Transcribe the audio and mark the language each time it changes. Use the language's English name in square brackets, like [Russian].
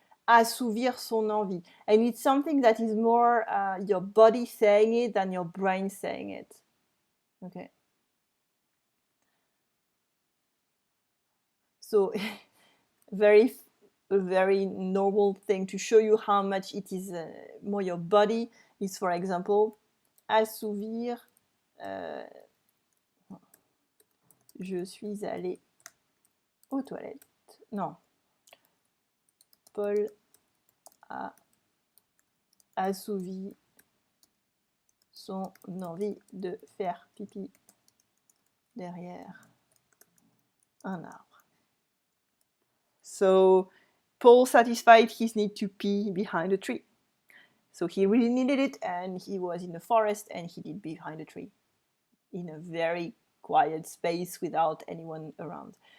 [French] Assouvir son envie. [English] And it's something that is more your body saying it than your brain saying it. Okay. So very normal thing to show you how much it is more your body is, for example, assouvir. [French] Je suis allée aux toilettes. Non. Paul a assouvi son envie de faire pipi derrière un arbre. [English] So Paul satisfied his need to pee behind a tree. So he really needed it, and he was in the forest, and he did behind a tree in a very quiet space without anyone around.